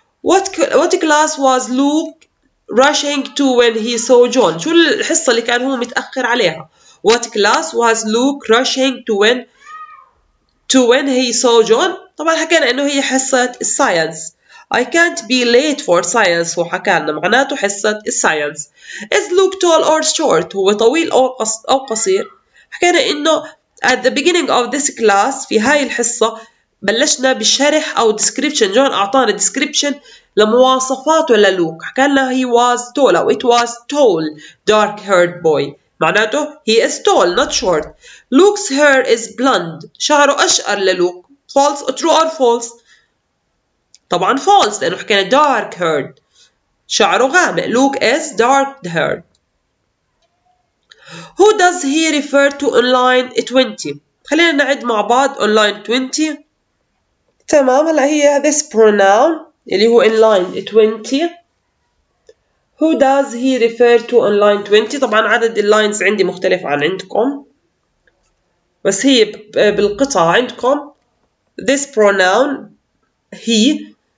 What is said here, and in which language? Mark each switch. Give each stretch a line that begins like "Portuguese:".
English: What class was Luke rushing to when he saw John؟
Arabic: شو الحصة اللي كان هو متأخر عليها؟
English: What class was Luke rushing to when he saw John؟
Arabic: طبعا حكينا إنه هي حصة الساينس.
English: I can't be late for science.
Arabic: هو حكى لنا معناته حصة الساينس.
English: Is Luke tall or short؟
Arabic: هو طويل أو قصير؟ حكينا إنه
English: at the beginning of this class
Arabic: في هاي الحصة بلشنا بالشرح أو
English: description.
Arabic: جون أعطانا description لمواصفاته للوك. حكى لنا
English: he was tall أو it was tall dark haired boy. معناته he is tall not short. Luke's hair is blonde.
Arabic: شعره أشقر للوك.
English: False or true or false؟ طبعا false
Arabic: لأنه حكينا
English: dark haired.
Arabic: شعره غامق.
English: Luke is dark haired. Who does he refer to on line 20؟
Arabic: خلينا نعد مع بعض
English: on line 20.
Arabic: تمام هلا هي
English: this pronoun
Arabic: اللي هو
English: in line 20. Who does he refer to on line 20؟
Arabic: طبعا عدد اللاينز عندي مختلف عن عندكم بس هي بالقطعة عندكم
English: this pronoun he.